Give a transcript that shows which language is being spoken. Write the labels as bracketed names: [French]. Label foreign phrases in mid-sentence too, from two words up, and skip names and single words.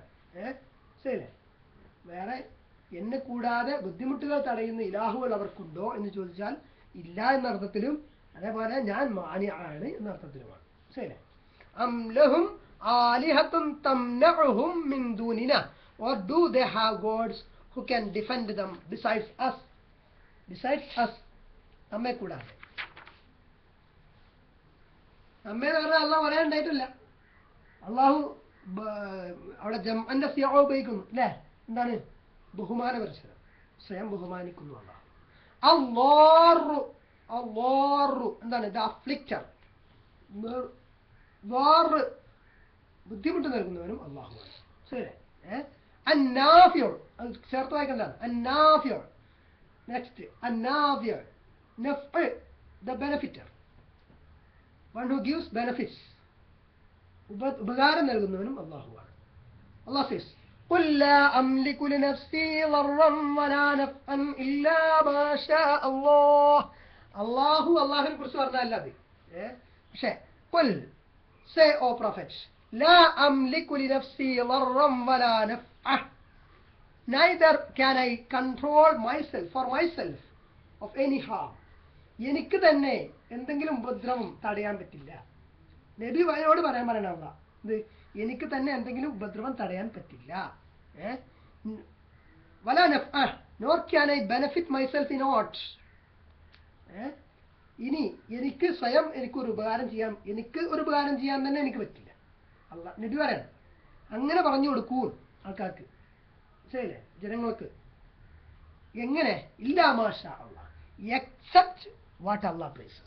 [Malayalam] ശരിയല്ലേ? വേറെ എന്നെ കൂടാതെ ബുദ്ധിമുട്ടുകൾ തടയുന്ന ഇലാഹുകൾ അവർക്കുണ്ടോ എന്ന് ചോദിച്ചാൽ ഇല്ല എന്ന അർത്ഥത്തിലും, അതേപോലെ ഞാൻ മാനിയാണ് എന്ന അർത്ഥത്തിലുമാണ്. [Arabic] ശരിയല്ലേ? أم لهم آلهة تمنعهم من دوننا, [English] or do they have gods who can defend them besides us? Besides us, [Malayalam] നമ്മെ കൂടാതെ. നമ്മെ എന്ന് പറഞ്ഞാൽ അള്ളാഹു പറയാനുണ്ടായിട്ടില്ല. അള്ളാഹു അവിടെ ജംഅന്റെ സിയാ ഉപയോഗിക്കുന്നു അല്ലേ? എന്താണ്? ബഹുമാനപരിചയം, സ്വയം ബഹുമാനിക്കുന്നു അള്ളാഹു. അല്ലാഹു, അല്ലാഹു എന്താണ്? [English] the afflicter, [Malayalam] ബുദ്ധിമുട്ട് നൽകുന്നവനും അള്ളാഹുവാണ്. ശരി. അന്നാഫിയോൾ, അത് ചേർത്ത് വായിക്കേണ്ടതാണ്. അന്നാഫിയോൾ. [English] നെക്സ്റ്റ്, അന്നാഫിയോൾ, നഫ്അ്, the benefiter, one who gives benefits, [Malayalam] ഉപകാരം നൽകുന്നവനും അള്ളാഹുവാണ്. [Arabic] അള്ളാഹു സേസ് قل لا أملك لنفسي ضرا ولا نفعا إلا ما شاء الله. [Malayalam] അള്ളാഹുവിനെ കുറിച്ച് പറഞ്ഞല്ലാതെ. പക്ഷേ [Arabic] قل, [English] say O prophet, [Arabic] لا أملك لنفسي ضرا ولا نفعا, [English] neither can I control myself, for myself, of any harm. [Malayalam] എനിക്ക് തന്നെ എന്തെങ്കിലും ഉപദ്രവം തടയാൻ പറ്റില്ല. നബി വയോട് പറയണ ഇത്, എനിക്ക് തന്നെ എന്തെങ്കിലും ഉപദ്രവം തടയാൻ പറ്റില്ല. [Arabic] ولا نفعا, [English] nor can I benefit myself in aught. [Malayalam] ഇനി എനിക്ക് സ്വയം എനിക്കൊരു ഉപകാരം ചെയ്യാൻ തന്നെ എനിക്ക് പറ്റില്ല. നബി പറയണം. അങ്ങനെ പറഞ്ഞു കൊടുക്കൂ ആൾക്കാർക്ക്. ശരിയല്ലേ? ജനങ്ങൾക്ക് എങ്ങനെ? [Arabic] إلا ما شاء الله, [English] except what Allah pleases.